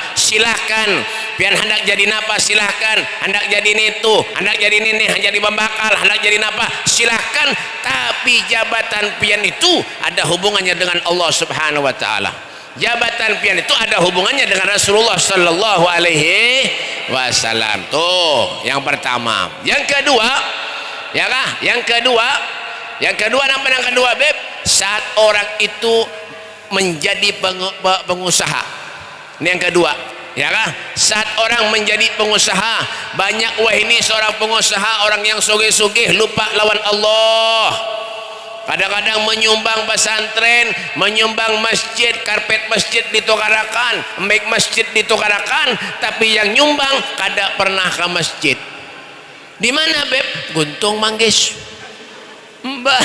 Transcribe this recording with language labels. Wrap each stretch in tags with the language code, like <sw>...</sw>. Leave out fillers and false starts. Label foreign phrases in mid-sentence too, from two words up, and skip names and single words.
<bjn>Silahkan pian hendak jadi napa, silahkan hendak jadi itu, hendak jadi ini, hendak jadi pembakal, hendak jadi napa, silahkan. Tapi jabatan pian itu ada hubungannya dengan Allah</bjn> <ar>سبحانه وتعالى.</ar> <bjn>Jabatan pian itu ada hubungannya dengan Rasulullah</bjn> <ar>صلى الله عليه وسلم.</ar> <bjn>Tuh yang pertama. Yang kedua, ya kah? Yang kedua apa yang kedua, Beb? Saat orang itu menjadi pengusaha. Ini yang kedua, ya kah? Saat orang menjadi pengusaha, banyak wah ini seorang pengusaha, orang yang sugih-sugih lupa lawan Allah. Kadang-kadang menyumbang pesantren, menyumbang masjid, karpet masjid ditukarakan, make masjid ditukarakan, tapi yang nyumbang kada pernah ke masjid. Di mana, Beb? Guntung Manggis. Mbak.</bjn>